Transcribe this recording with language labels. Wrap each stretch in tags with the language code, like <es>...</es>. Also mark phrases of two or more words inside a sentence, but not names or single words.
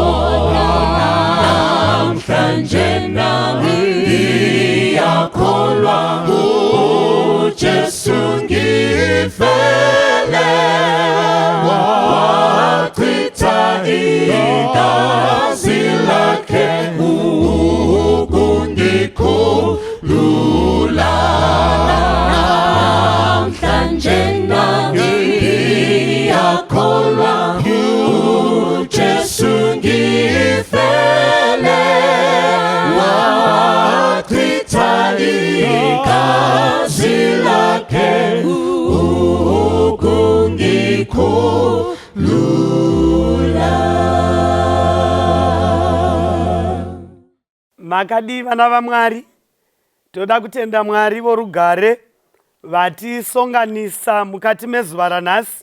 <zu>namhlanje ngiyakholwa uJesu ngifele wachitha igazi lakhe ukungikhulula namhlanje ngiyakholwa uJesu ngifele wachitha igazi lakhe ukungikhulula.</zu> <sn>Makadi vana vaMwari, toda kutenda Mwari vorugare vatisonganisa mukati mezuva ranhasi.</sn>